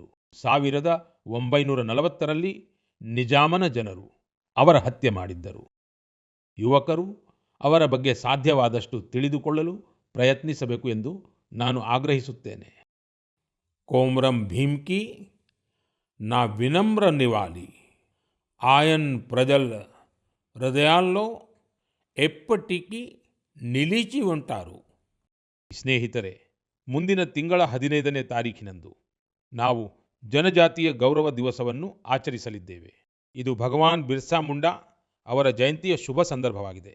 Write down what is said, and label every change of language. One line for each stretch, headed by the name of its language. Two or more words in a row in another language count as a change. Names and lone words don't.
Kannada: 1940ರಲ್ಲಿ ನಿಜಾಮನ ಜನರು ಅವರ ಹತ್ಯೆ ಮಾಡಿದ್ದರು. ಯುವಕರು ಅವರ ಬಗ್ಗೆ ಸಾಧ್ಯವಾದಷ್ಟು ತಿಳಿದುಕೊಳ್ಳಲು ಪ್ರಯತ್ನಿಸಬೇಕು ಎಂದು ನಾನು ಆಗ್ರಹಿಸುತ್ತೇನೆ.
Telugu: ಕೊಮರಂ ಭೀಮ್ ಕಿ నా వినమ్ర నివాళి ఆయన్ ప్రజల హృదయాల్లో ఎప్పటికీ నిలిచి ఉంటారు.
Kannada: ಸ್ನೇಹಿತರೆ, ಮುಂದಿನ ತಿಂಗಳ 15ನೇ ತಾರೀಖಿನಂದು ನಾವು ಜನಜಾತಿಯ ಗೌರವ ದಿವಸವನ್ನು ಆಚರಿಸಲಿದ್ದೇವೆ. ಇದು ಭಗವಾನ್ ಬಿರ್ಸಾ ಮುಂಡಾ ಅವರ ಜಯಂತಿಯ ಶುಭ ಸಂದರ್ಭವಾಗಿದೆ.